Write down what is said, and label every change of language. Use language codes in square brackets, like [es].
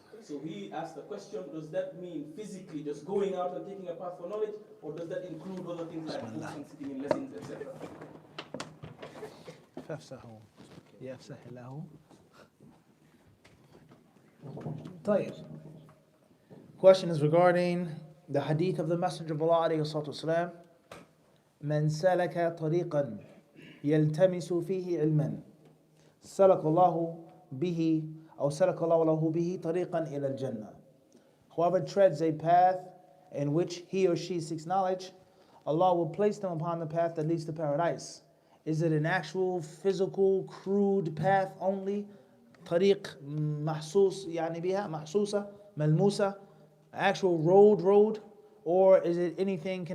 [en] So he asked the question, does that mean physically just going out and taking a path for knowledge, or does that include other things like books and sitting in lessons, etc.? [ar] فافسحوا يفسح الله. طيب. [en] Question is regarding the hadith of the Messenger of Allah [ar] عليه الصلاة والسلام. من سلك طريقا يلتمس فيه علما سلك الله به أو سلك الله له به طريقا إلى الجنة. [en] Whoever treads a path in which he or she seeks knowledge, Allah will place them upon the path that leads to paradise. Is it an actual physical crude path only? [ar] طريق محسوس يعني بها محسوسة ملموسة, [en] actual road, or is it anything?